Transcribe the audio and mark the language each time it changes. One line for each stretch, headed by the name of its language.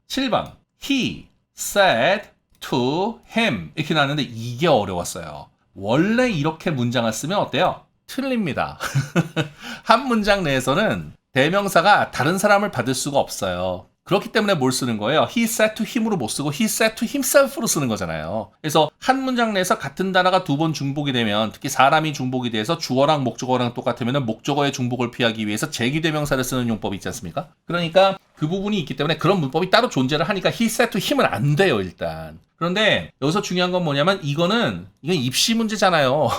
Korean: 7번
English: He said to him
Korean: 이렇게 나왔는데 이게 어려웠어요. 원래 이렇게 문장을 쓰면 어때요? 틀립니다. 한 문장 내에서는 대명사가 다른 사람을 받을 수가 없어요. 그렇기 때문에 뭘 쓰는 거예요?
English: He said to him
Korean: 으로 못 쓰고
English: he said to himself
Korean: 로 쓰는 거잖아요. 그래서 한 문장 내에서 같은 단어가 두 번 중복이 되면 특히 사람이 중복이 돼서 주어랑 목적어랑 똑같으면 목적어의 중복을 피하기 위해서 제기대명사를 쓰는 용법이 있지 않습니까? 그러니까 그 부분이 있기 때문에 그런 문법이 따로 존재를 하니까
English: he said to him
Korean: 은 안 돼요 일단. 그런데 여기서 중요한 건 뭐냐면 이건 입시 문제잖아요.